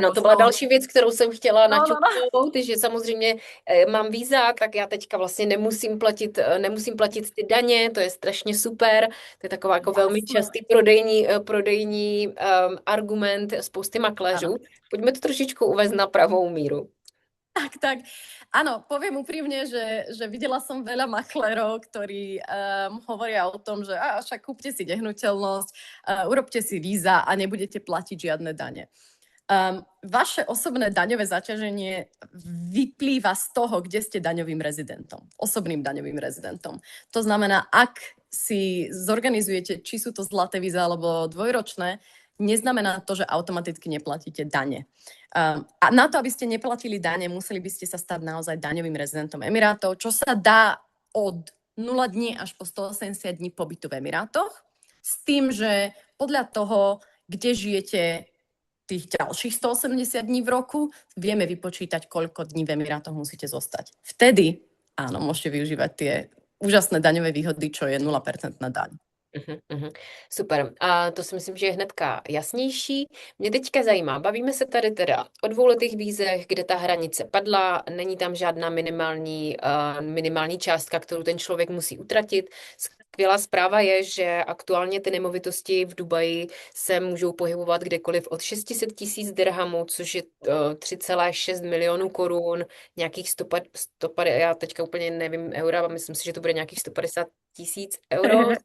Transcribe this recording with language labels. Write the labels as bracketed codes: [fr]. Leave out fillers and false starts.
[cs] Ano, to byla další věc, kterou jsem chtěla načutnout, že samozřejmě mám víza, tak já teďka vlastně nemusím platit ty daně, to je strašně super, to je taková jako velmi častý prodejní argument spousty makléřů. Pojďme to trošičku uvést na pravou míru. Tak. [sk] Áno, poviem úprimne, že videla som veľa maklerov, ktorí hovoria o tom, že však kúpte si nehnuteľnosť, urobte si víza a nebudete platiť žiadne dane. Vaše osobné daňové zaťaženie vyplýva z toho, kde ste daňovým rezidentom, osobným daňovým rezidentom. To znamená, ak si zorganizujete, či sú to zlaté víza alebo dvojročné, neznamená to, že automaticky neplatíte dane. A na to, aby ste neplatili dane, museli by ste sa stať naozaj daňovým rezidentom Emirátov, čo sa dá od 0 dní až po 180 dní pobytu v Emirátoch, s tým, že podľa toho, kde žijete tých ďalších 180 dní v roku, vieme vypočítať, koľko dní v Emirátoch musíte zostať. Vtedy, áno, môžete využívať tie úžasné daňové výhody, čo je 0% daň. Super. [cs] A to si myslím, že je hnedka jasnější. Mě teďka zajímá, bavíme se tady teda o dvouletých vízech, kde ta hranice padla, není tam žádná minimální částka, kterou ten člověk musí utratit. skvělá zpráva je, že aktuálně ty nemovitosti v Dubaji se můžou pohybovat kdekoliv od 600 tisíc dirhamů, což je 3,6 milionů korun, nějakých 150, já teďka úplně nevím eura, myslím si, že to bude nějakých 150 tisíc euro,